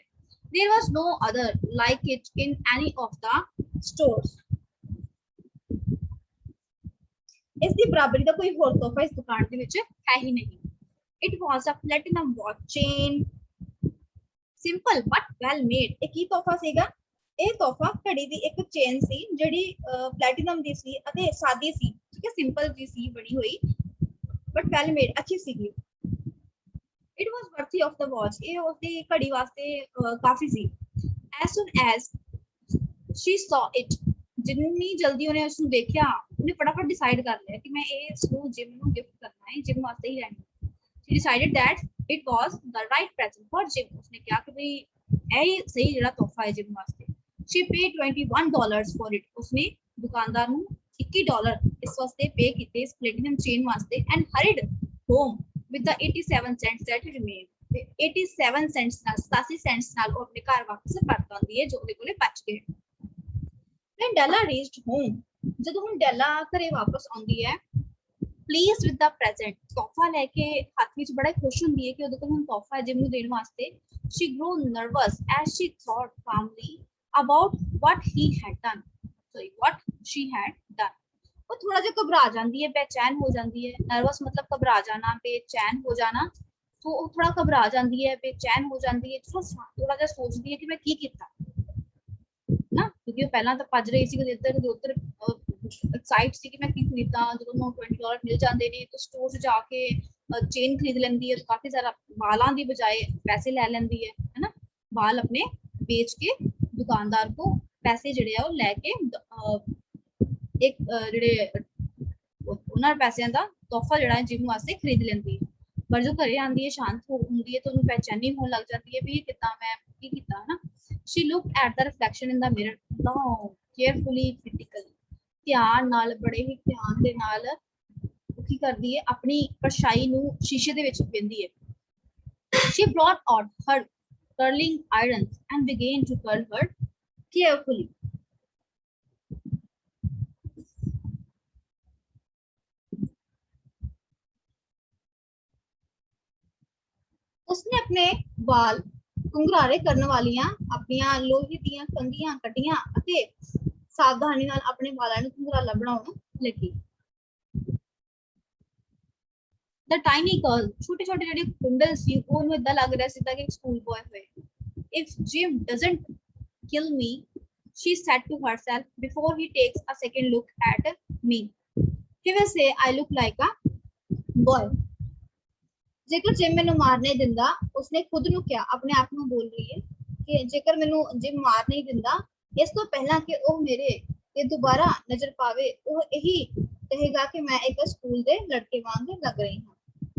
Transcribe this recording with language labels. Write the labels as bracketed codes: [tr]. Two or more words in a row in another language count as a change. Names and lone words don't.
[en] There was no other like it in any of the stores. [pa] ਇਸ ਦੀ ਬਰਾਬਰੀ ਦਾ ਕੋਈ ਹੋਰ ਤੋਹਫਾ ਇਸ ਦੁਕਾਨ ਦੇ ਵਿੱਚ ਹੈ ਹੀ ਨਹੀਂ। [en] It was a platinum watch chain. Simple but well made. [pa] ਇਹ ਕੀ ਤੋਹਫਾ ਸੀਗਾ? ਇਹ ਤੋਹਫਾ ਘੜੀ ਦੀ ਇੱਕ ਚੇਨ ਸੀ ਜਿਹੜੀ ਪਲੈਟੀਨਮ ਦੀ ਸੀ ਅਤੇ ਸਾਦੀ ਸੀ, ਠੀਕ ਹੈ, ਸਿੰਪਲ ਜੀ ਸੀ ਬਣੀ ਹੋਈ, [en] but well made, [pa] ਅੱਛੀ ਸੀਗੀ। [en] It was worthy of the watch. [pa] ਇਹ ਉਸਦੀ ਘੜੀ ਵਾਸਤੇ ਕਾਫੀ ਸੀ। [en] As soon as she saw it, [pa] ਜਿੰਨੀ ਜਲਦੀ ਉਹਨੇ ਉਸ ਨੂੰ ਦੇਖਿਆ, ਉਹਨੇ ਫਟਾਫਟ ਡਿਸਾਈਡ ਕਰ ਲਿਆ ਕਿ ਮੈਂ ਇਸ ਨੂੰ ਜਿਮ ਨੂੰ ਗਿਫਟ ਕਰਨਾ ਹੈ, ਜਿਮ ਵਾਸਤੇ ਹੀ ਲੈਣਾ। [en] She decided that it was the right present for Jim. [pa] ਉਸਨੇ ਕਿਹਾ ਕਿ ਵੀ ਇਹ ਸਹੀ ਜਿਹੜਾ ਤੋਹਫਾ ਹੈ ਜਿਮ ਵਾਸਤੇ। [en] She paid $21 for it. [pa] ਉਸਨੇ ਦੁਕਾਨਦਾਰ ਨੂੰ $21 ਇਸ ਵਾਸਤੇ ਪੇ ਕੀਤੇ ਇਸ ਪਲੈਟੀਨਮ ਚੇਨ ਵਾਸਤੇ [en] and hurried home with the 87 cents that remained. [pa] ਤੇ 87 cents ਨਾਲ 87 cents ਨਾਲ ਉਹ ਆਪਣੇ ਘਰ ਵਾਪਸ ਪਰਤ ਆਉਂਦੀ ਹੈ ਜੋ ਉਹਦੇ ਕੋਲੇ ਬਚ ਗਏ। [en] When Della reached home, [pa] ਜਦੋਂ ਹੁਣ ਡੈਲਾ ਘਰੇ ਵਾਪਸ ਆਉਂਦੀ ਹੈ, [en] pleased with the present, [pa] ਤੋਹਫਾ ਲੈ ਕੇ ਹੱਥ ਵਿੱਚ ਬੜਾ ਖੁਸ਼ ਹੁੰਦੀ ਹੈ ਕਿ ਉਹਦੇ ਕੋਲ ਹੁਣ ਤੋਹਫਾ ਹੈ ਜਿਮ ਨੂੰ ਦੇਣ ਵਾਸਤੇ। [en] she grew nervous as she thought calmly about what she had done। [pa] ਉਹ ਥੋੜਾ ਜਿਹਾ ਘਬਰਾ ਜਾਂਦੀ ਹੈ, ਬੇਚੈਨ ਹੋ ਜਾਂਦੀ ਹੈ। ਨਰਵਸ मतलब ਘਬਰਾ ਜਾਣਾ, ਬੇਚੈਨ ਹੋ ਜਾਣਾ। तो ਉਹ ਥੋੜਾ ਘਬਰਾ ਜਾਂਦੀ ਹੈ, ਬੇਚੈਨ ਹੋ ਜਾਂਦੀ ਹੈ, ਥੋੜਾ ਜਿਹਾ ਸੋਚਦੀ ਹੈ ਕਿ ਮੈਂ ਕੀ ਕੀਤਾ ਨਾ, ਕਿਉਂਕਿ ਉਹ ਪਹਿਲਾਂ ਤਾਂ ਭੱਜ ਰਹੀ ਸੀ ਕਦੇ ਇੱਧਰ ਕਦੇ ਉੱਧਰ, ਐਕਸਾਈਟ ਸੀ ਕਿ ਮੈਂ ਕੀ ਖਰੀਦਾਂ। ਜਦੋਂ ਉਹਨੂੰ $20 ਮਿਲ ਜਾਂਦੇ ਨੇ ਤਾਂ ਸਟੋਰ 'ਚ ਜਾ ਕੇ ਚੇਨ ਖਰੀਦ ਲੈਂਦੀ ਹੈ, ਕਾਫੀ ਸਾਰਾ ਬਾਲਾਂ ਦੀ ਬਜਾਏ ਪੈਸੇ ਲੈ ਲੈਂਦੀ [hi] है ना, बाल अपने बेच के दुकानदार को पैसे [pa] ਜਿਹੜੇ ਆ ਉਹ ਲੈ ਕੇ ਇੱਕ ਜਿਹੜੇ ਉਹਨਾਂ ਪੈਸਿਆਂ ਦਾ ਤੋਹਫਾ ਜਿਹੜਾ ਹੈ ਜਿਮ ਵਾਸਤੇ ਖਰੀਦ ਲੈਂਦੀ ਹੈ। ਪਰ ਜੋ ਘਰੇ ਆਂਦੀ ਹੈ ਸ਼ਾਂਤ ਹੁੰਦੀ ਹੈ ਤਾਂ ਉਹਨੂੰ ਬੇਚੈਨੀ ਹੋਣ ਲੱਗ ਜਾਂਦੀ ਹੈ ਵੀ ਇਹ ਕਿੱਦਾਂ ਮੈਂ ਕੀ ਕੀਤਾ ਨਾ। [en] she looked at the reflection in the mirror long carefully critically, [pa] ਧਿਆਨ ਨਾਲ ਬੜੇ ਹੀ ਧਿਆਨ ਦੇ ਨਾਲ ਕੀ ਕਰਦੀ ਹੈ ਆਪਣੀ ਪਰਛਾਈ ਨੂੰ ਸ਼ੀਸ਼ੇ ਦੇ ਵਿੱਚ ਵੇਖਦੀ ਹੈ। [en] she brought out her curling irons and began to curl her carefully। [pa] ਉਸਨੇ ਆਪਣੇ ਬਾਲ ਕੁੰਘਰਾਰੇ ਕਰਨ ਵਾਲੀਆਂ ਆਪਣੀਆਂ ਲੋਹੇ ਦੀਆਂ ਕੰਘੀਆਂ ਕੱਟੀਆਂ ਅਤੇ ਸਾਵਧਾਨੀ ਨਾਲ ਆਪਣੇ ਬਾਲਾਂ ਨੂੰ ਕੁੰਘਰਾਲਾ ਬਣਾਉਣ ਲੱਗੀ। [en] The tiny girl, [pa] ਛੋਟੇ ਛੋਟੇ ਜਿਹੜੇ ਕੁੰਡਲ ਸੀ ਉਹਨੂੰ ਇਦਾਂ ਲੱਗ ਰਿਹਾ ਸੀ ਕਿ [en] school boy [pa] ਹੋਏ। [en] If Jim doesn't kill me, she said to herself before he takes a second look at me, he will say I look like a boy। [pa] ਜੇਕਰ ਜਿਮ ਮੈਨੂੰ ਮਾਰ ਨਹੀਂ ਦਿੰਦਾ, ਉਸਨੇ ਖੁਦ ਨੂੰ ਕਿਆ ਆਪਣੇ ਆਪ ਨੂੰ ਬੋਲ ਰਹੀ ਹੈ ਕਿ ਜੇਕਰ ਮੈਨੂੰ ਜਿਮ ਮਾਰ ਨਹੀਂ ਦਿੰਦਾ ਇਸ ਤੋ ਪਹਿਲਾ ਕਿ ਓ ਮੇਰੇ ਤੇ ਦੋਬਾਰਾ ਨਜ਼ਰ ਪਾਵੇ ਓ ਯਹੀ ਕਹੇਗਾ ਕਿ ਮੈਂ ਇੱਕ ਸਕੂਲ ਦੇ ਲੜਕੇ ਵਾਂਗ ਲੱਗ ਰਹੀ ਹੂੰ।